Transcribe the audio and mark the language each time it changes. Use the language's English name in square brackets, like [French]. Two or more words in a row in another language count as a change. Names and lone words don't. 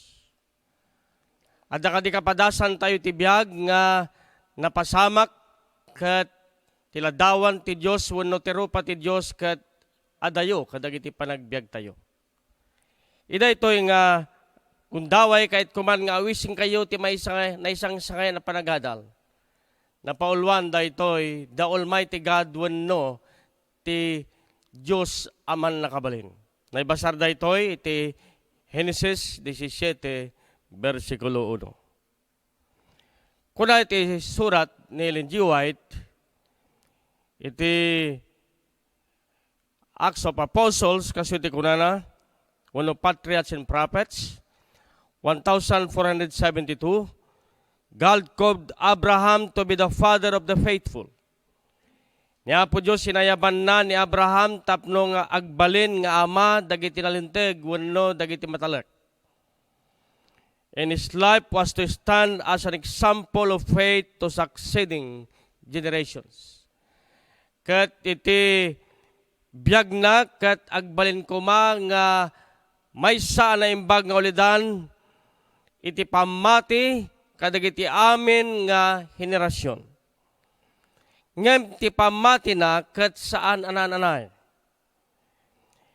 [Iloko] Adda kadi kapadasan tayo ti biag nga napasamak ket tiladawan ti Dios wenno ti rupa ti Dios ket adayo kadagiti panagbiag tayo. Ida itoy nga kundaway kahit kuman nga awising kayo ti maysa na [Filipino] isang sangay [Iloko] na panagadal. Napaulwan da itoy [English] the Almighty God [Iloko] wenno ti Dios aman nakabalin. Naibasar da itoy iti Genesis 17 versikulo 1. Kuna iti surat ni Ellen G. White, iti Acts of Apostles, kasi iti kunana, [English] one of Patriarchs and Prophets, 1472, God called Abraham to be the father of the faithful. [Iloko] Ni Apo Diyos sinayaban na ni Abraham tapno nga agbalin nga ama dagiti nalinteg wenno dagiti matalek. [English] And his life was to stand as an example of faith to succeeding generations. [Iloko] Kat iti biyag na kat agbalin ko nga maysa na imbag nga ulidan iti pamati kadagiti amin nga henerasyon. Ngem ti pamati na kat saan anananay.